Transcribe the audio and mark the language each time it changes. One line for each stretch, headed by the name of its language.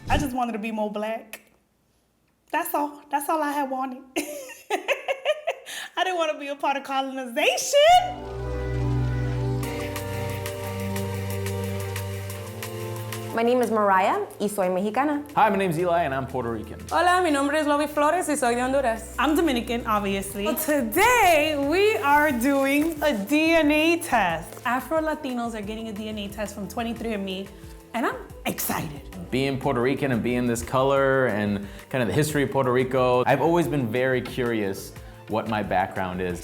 English: I just wanted to be more black. That's all. That's all I had wanted. I didn't want to be a part of colonization. My name is Mariah
Spanish: y soy mexicana.
English: Hi, my name's Eli and I'm Puerto Rican.
Spanish: Hola, mi nombre es Lovi Flores y soy de Honduras.
English: I'm Dominican, obviously. Well, today, we are doing a DNA test. Afro-Latinos are getting a DNA test from 23andMe, and I'm excited. Being Puerto Rican and being this color and kind of the history of Puerto Rico, I've always been very curious what my background is.